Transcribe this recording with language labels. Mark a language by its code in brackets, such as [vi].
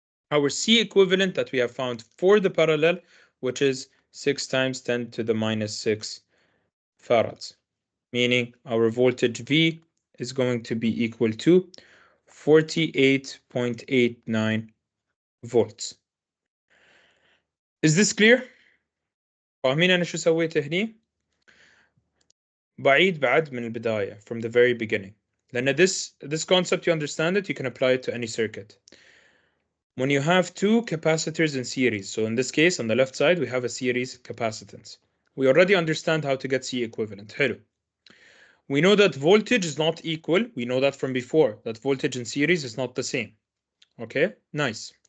[en] our C equivalent that we have found for the parallel, which is 6 times 10 to the minus 6 farads, meaning our voltage V is going to be equal to 48.89 volts. Is this clear? [ar] فاهمين أنا شو سويت هني؟ بعيد بعد من البداية [en] from the very beginning. [ar] لأن [en] this concept you understand it, you can apply it to any circuit. When you have two capacitors in series, so in this case on the left side we have a series capacitance. We already understand how to get C equivalent. [ar] حلو. [en] We know that voltage is not equal. We know that from before, that voltage in series is not the same. Okay, nice.